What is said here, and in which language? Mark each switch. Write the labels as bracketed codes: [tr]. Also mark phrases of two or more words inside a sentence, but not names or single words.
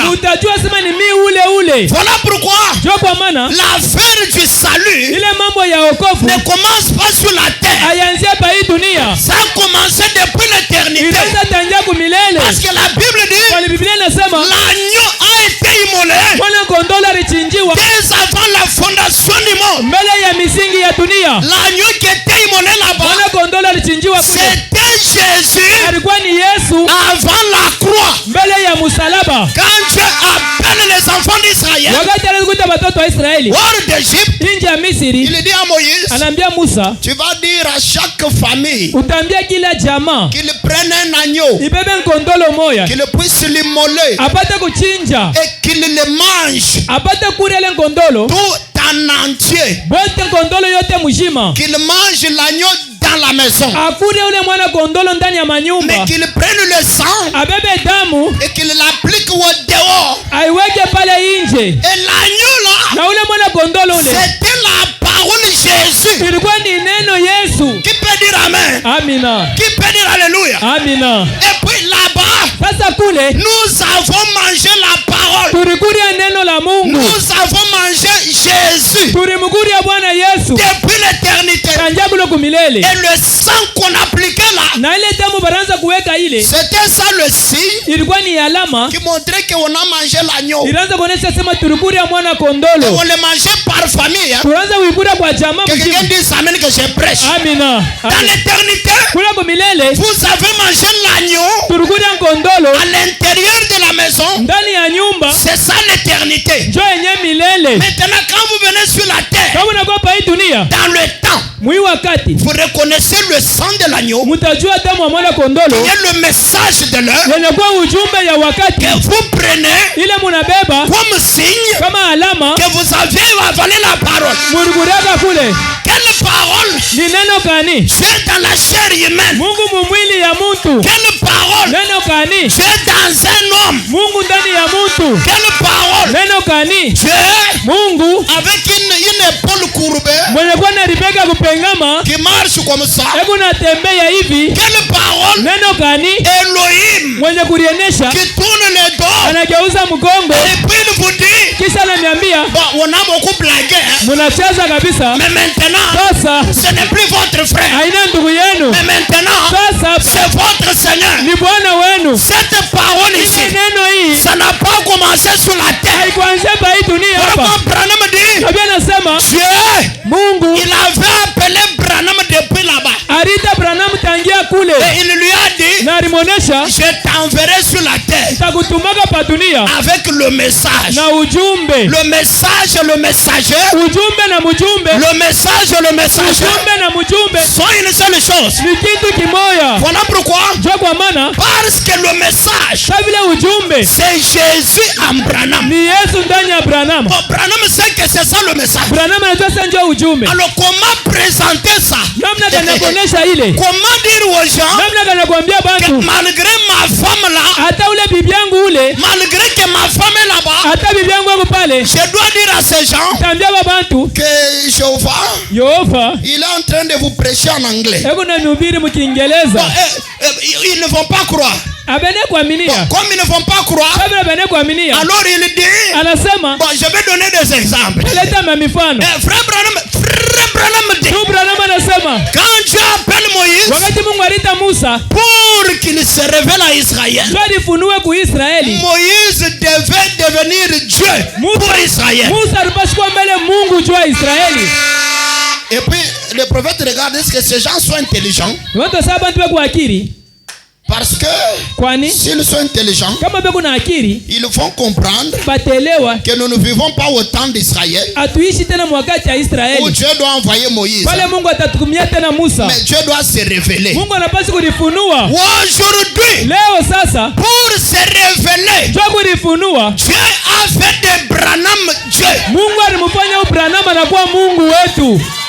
[sw] utajua sema ni mi ule. [fr] Voilà pourquoi [sw] Jo kwa maana [fr] l'affaire du salut [sw] ile mambo ya wokovu [fr] ne commence pas sur la terre. [sw] ayanzia pa hii dunia, [fr] Ça a commencé depuis l'éternité. [sw] inaanza tangia kumilele. [fr] Parce que la Bible dit [sw] Kwa Biblia inasema [fr] l'agneau a été immolé [sw] mwana kondolo alichinjiwa [fr] dès avant la fondation du monde. [sw] mbele ya misingi ya dunia. [fr] L'agneau qui était immolé là-bas, [sw] Mwana kondolo alichinjiwa kule, [fr] c'était Jésus [sw] alikuwa ni Yesu [fr] avant la croix. [sw] mbele ya musalaba. [fr] Quand Dieu appelle les enfants d'Israël [sw] Wakati alikuta watoto wa Israeli [fr] hors d'Égypte, [sw] nje ya Misri, [fr] il dit à Moïse, [sw] anaambia Musa, [fr] tu vas dire à chaque famille [sw] utaambia kila jamaa [fr] qu'il prenne un agneau, [sw] ibebe nkondolo moya [fr] qu'il puisse l'immoler [sw] apate kuchinja, [fr] et qu'il le mange [sw] apate kula ile nkondolo [fr] tout en entier. [sw] bote, nkondolo yote mzima, [fr] Qu'il mange l'agneau dans la maison, [sw] akule ule mwana kondolo ndani ya [fr] mais [sw] manyumba, [fr] qu'il prenne le sang [sw] abebe damu [fr] et qu'il l'applique au dehors. [sw] aiweke pale nje. [fr] Et l'agneau là, [sw] Na ule mwana kondolo ule [fr] c'était la parole de Jésus. [sw] ilikuwa ni neno Yesu. [fr] Qui peut dire amen? [sw] Amina, [fr] Qui peut dire alléluia? [sw] amina. [fr] Et puis là-bas, [sw] Sasa kule [fr] nous avons mangé la parole. [sw] tulikulia neno la Mungu, [fr] Nous avons mangé Jésus [sw] tulimkulia Bwana Yesu [fr] depuis l'éternité. [sw] tangia kulo kumilele, [fr] Et le sang qu'on appliquait là, [sw] na ile damu baraanza kuweka ile [fr] c'était ça le signe [sw] ilikuwa ni alama [fr] qui montrait qu'on a mangé l'agneau. [sw] ilianza kuonesha sema tulikulia mwana [fr] Et [sw] kondolo, [fr] on le mangeait par famille. Hein. [sw] tuanza kuikula kwa jamaa [fr] Que quelqu'un [sw] mzima. [fr] dise amen que je prêche. [sw] Amina. [fr] Dans l'éternité, [sw] Kula kumilele [fr] vous avez mangé l'agneau [sw] tulikulia nkondolo [fr] à l'intérieur de la maison. [sw] ndani ya nyumba, [fr] C'est ça l'éternité. [sw] njo yenye milele. [fr] Maintenant, quand vous venez sur la terre, [sw] Kama unakuwa pa hii dunia [fr] dans le temps, [sw] mwi wakati [fr] vous reconnaissez le sang de l'agneau. [sw] mutajua damu ya mwana [fr] Il [sw] kondolo [fr] y a le message de l'heure [sw] yenye kuwa ujumbe ya wakati [fr] que vous prenez [sw] ile munabeba [fr] comme signe [sw] kama alama [fr] que vous avez avalé la parole. [sw] mulikureka kule. [fr] Quelle parole? [sw] Ni neno kani? [fr] Dieu dans la chair humaine. [sw] Mungu mumwili ya muntu. [fr] Quelle parole? [sw] Neno kani? [fr] Dieu dans un homme. [sw] Mungu ndani ya muntu. [fr] Quelle parole? [sw] Neno kani? [fr] Dieu [sw] Mungu [fr] avec une épaule courbée [sw] mwenye kuwa naribeka kupengama, [fr] qui marche comme ça. [sw] hebu natembea hivi. [fr] Quelle parole? [sw] Neno kani? Elohim Mwenye kurienesha [fr] qui tourne le dos. [sw] anageuza mgongo, [fr] Et puis il vous dit, [sw] kisha ananiambia [fr] bon, on a beaucoup blagué, hein. [sw] munacheza kabisa. [fr] Mais maintenant, [sw] Sasa [fr] ce n'est plus votre frère. [sw] haina ndugu yenu, [fr] Mais maintenant, [sw] sasa [fr] c'est votre Seigneur. [sw] ni Bwana wenu. [fr] Cette parole [sw] Ile ici, neno hii [fr] ça n'a pas commencé sur la terre. [sw] haikuanzia pa hii dunia hapa. [fr] Vraiment, Branham dit, [sw] Biblia nasema Dieu, Mungu [fr] il avait appelé Branham depuis là-bas. [sw] alita Branham tangia kule [fr] Et il lui a dit, [sw] na alimwonesha [fr] je t'enverrai sur la terre [sw] takutumaga pa dunia [fr] avec le message. [sw] na ujumbe. [fr] Le message, le messager, [sw] Ujumbe na mjumbe, [fr] le message, le messager [sw] ujumbe na mjumbe [fr] sont une seule chose. [sw] ni kitu kimoya. [fr] Voilà pourquoi, [sw] Jo kwa maana [fr] parce que le message, [sw] sa vile ujumbe [fr] c'est Jésus en Branham. [sw] ni Yesu ndani ya Branham. [fr] Bon, Branham sait que c'est ça le message. [sw] Branham anajua sasa ndio ujumbe. [fr] Alors comment présenter ça? [sw] Namna gani kuonesha ile? [fr] Comment dire aux gens [sw] Namna gani kuambia que bantu [fr] malgré ma femme là, [sw] hata ule bibi yangu ule, [fr] malgré que ma femme est là-bas, [sw] hata bibi yangu wako pale, [fr] je dois dire à ces gens [sw] tambia babantu [fr] que Yehova il est en train de vous prêcher en anglais. [sw] eko na mhubiri mkiingereza. [fr] Ils ne vont pas croire. [sw] Abene kuaminia. [fr] Comme ils ne vont pas croire, [sw] Kabla abene kuaminia. [fr] alors il dit, [sw] Anasema, [fr] je vais donner des exemples. [sw] leta mifano. [fr] Frère Branham dit, [sw] anasema, [fr] quand Dieu appelle Moïse [sw] wakati Mungu alita Musa [fr] pour qu'il se révèle à Israël, [sw] alifunue ku Israeli, [fr] Moïse devait devenir Dieu pour Israël. [sw] Musa alipaswa mbele Mungu juu ya Israeli. [fr] Et puis le prophète regarde, est-ce que ces gens sont intelligents? [sw] Watu saba ndio kwa akili. [fr] Parce que s'ils sont intelligents, [sw] kama beko na akili, [fr] ils vont comprendre [sw] batelewa [fr] que nous ne vivons pas au temps d'Israël, [sw] atuishi tena wakati ya Israeli, [fr] où Dieu doit envoyer Moïse. [sw] pale Mungu atatukumia tena Musa. [fr] Mais Dieu doit se révéler. [sw] Mungu anapaswa kulifunua. [fr] Aujourd'hui, [sw] leo sasa, [fr] pour se révéler, [sw] Dieu kulifunua, [fr] Dieu a fait de Branham Dieu. [sw] Mungu alimfanya Branham anakuwa Mungu wetu.